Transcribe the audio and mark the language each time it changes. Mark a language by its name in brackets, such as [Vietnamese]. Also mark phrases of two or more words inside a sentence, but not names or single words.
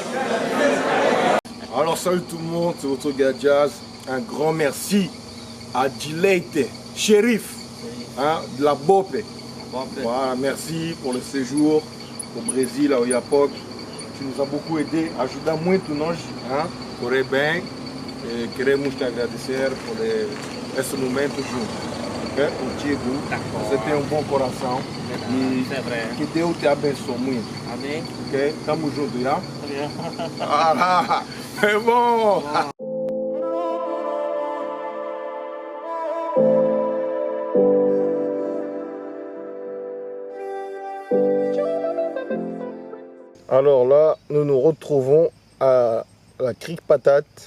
[French] Alors, salut tout le monde, c'est votre gars Jazz. Un grand merci à Gillette, shérif hein, de la BOP. Voilà, merci pour le séjour au Brésil, à Oiapoque. Tu nous as beaucoup aidé, [Portuguese] ajuda muito nós, hein, correr bem. E queremos te agradecer por esse momento junto. Contigo, você tem um bom coração e que Deus te abençoe muito. [French] Allez. [Portuguese] Ok, estamos juntos, ¿ya? [French] Bien. Ah, c'est bon. Alors là, nous nous retrouvons à la crique patate.